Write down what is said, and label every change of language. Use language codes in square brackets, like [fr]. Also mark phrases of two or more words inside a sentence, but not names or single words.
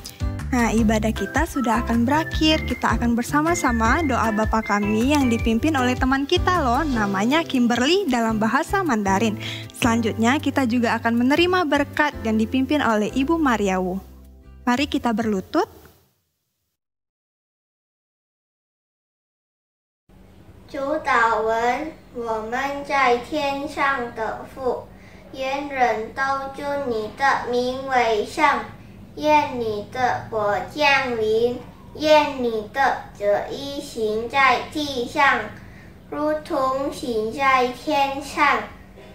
[id] Nah, ibadah kita sudah akan berakhir. Kita akan bersama-sama doa Bapa kami yang dipimpin oleh teman kita loh, namanya Kimberly dalam bahasa Mandarin. Selanjutnya kita juga akan menerima berkat yang dipimpin oleh Ibu Mariawu. Mari kita berlutut. [zh] 主祷文，我们在天上的父，愿人都尊你的名为圣，愿你的国降临，愿你的旨意行在地上，如同行在天上。